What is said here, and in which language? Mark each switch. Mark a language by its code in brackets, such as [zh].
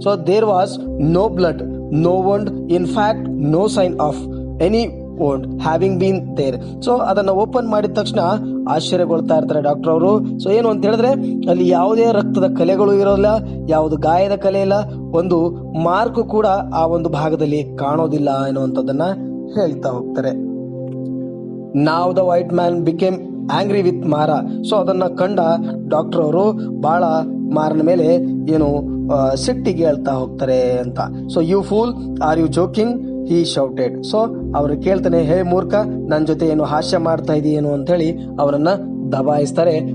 [en] There was no blood, no wound, in fact no sign of any wound having been there. [kn] ಅದನ್ನ open ಮಾಡಿದ ತಕ್ಷಣ ಆಶ್ಚರ್ಯಗೊಳ್ತಾ ಇರ್ತಾರೆ doctor ಅವರು. ಏನು ಅಂತ ಹೇಳಿದ್ರೆ ಅಲ್ಲಿ ಯಾವುದೇ ರಕ್ತದ ಕಲೆಗಳು ಇರೋಲ್ಲ, ಯಾವುದು ಗಾಯದ ಕಲೆ ಇಲ್ಲ, ಒಂದು ಮಾರ್ಕ್ ಕೂಡ ಆ ಒಂದು ಭಾಗದಲ್ಲಿ ಕಾಣೋದಿಲ್ಲ ಎನ್ನುವಂಥದ್ದನ್ನ ಹೇಳ್ತಾ ಹೋಗ್ತಾರೆ. [en] Now the white man became angry with Mara. [kn] ಅದನ್ನ ಕಂಡ ಡಾಕ್ಟರ್ ಅವರು ಬಹಳ ಮಾರನ ಮೇಲೆ ಸಿಟ್ಟಿಗೆ ಹೇಳ್ತಾ ಹೋಗ್ತಾರೆ ಅಂತ. [en] You fool, are you joking, he shouted. [kn] ಅವ್ರು ಕೇಳ್ತಾನೆ, ಹೇ ಮೂರ್ಖ, ನನ್ ಜೊತೆ ಹಾಸ್ಯ ಮಾಡ್ತಾ ಇದೀಯೇನು ಅಂತ ಹೇಳಿ ಅವನನ್ನ ದಬಾಯಿಸ್ತಾರೆ.